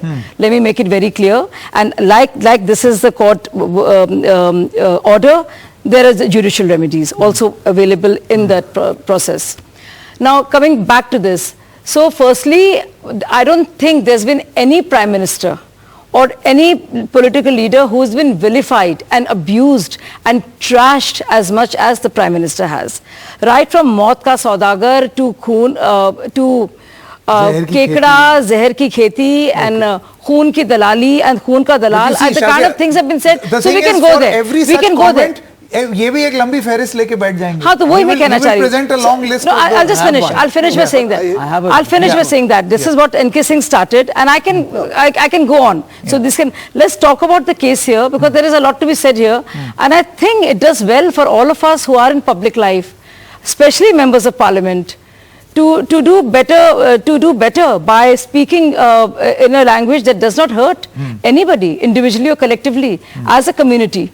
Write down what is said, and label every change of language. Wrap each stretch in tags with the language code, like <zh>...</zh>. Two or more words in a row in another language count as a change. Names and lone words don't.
<en>Let me make it very clear. And like this is the court order, there is judicial remedies also available in that process. Now coming back to this. So firstly, I don't think there's been any Prime Minister or any political leader who's been vilified and abused and trashed as much as the Prime Minister has. Right from</en> <hi>मौत का सौदागर</hi> <en>to Kekda,</en> <hi>ज़हर की खेती</hi> <en>and</en> <hi>ख़ून की दलाली</hi> <en>and</en> <hi>ख़ून का दलाल,</hi> <en>and the kind of things have been said. So we can go there. We can go there.</en> <hi>ये भी एक लंबी फहरिस्त लेके बैठ जाएंगे. हाँ, तो वही मैं कहना चाह रही हूँ.</hi> <en>Present a long list. No, I'll just finish. I'll finish by saying that. I'll finish by saying that. This is what N.K. Singh started, and I can go on. So let's talk about the case here, because there is a lot to be said here, and I think it does well for all of us who are in public life, especially members of Parliament, to do better by speaking in a language that does not hurt anybody, individually or collectively, as a community.</en>